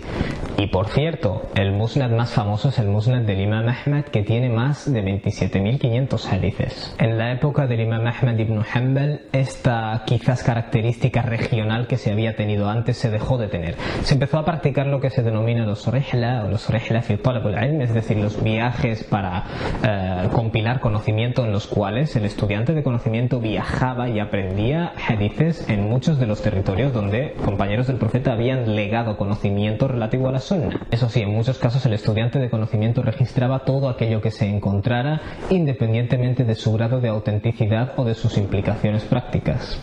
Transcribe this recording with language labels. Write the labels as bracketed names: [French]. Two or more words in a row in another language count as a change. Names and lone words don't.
[Spanish] Y por cierto, el musnad más famoso es el musnad del Imam Ahmad, que tiene más de 27.500 hadices. En la época del Imam Ahmad ibn Hanbal, esta quizás característica regional que se había tenido antes se dejó de tener. Se empezó a practicar lo que se denomina los rihla o los [Arabic] رحلة في طلب العلم, [Spanish] es decir, los viajes para compilar conocimiento, en los cuales el estudiante de conocimiento viajaba y aprendía hadices en muchos de los territorios donde compañeros del profeta habían legado conocimiento relativo a la sunna. Eso sí, en muchos casos el estudiante de conocimiento registraba todo aquello que se encontrara, independientemente de su grado de autenticidad o de sus implicaciones prácticas.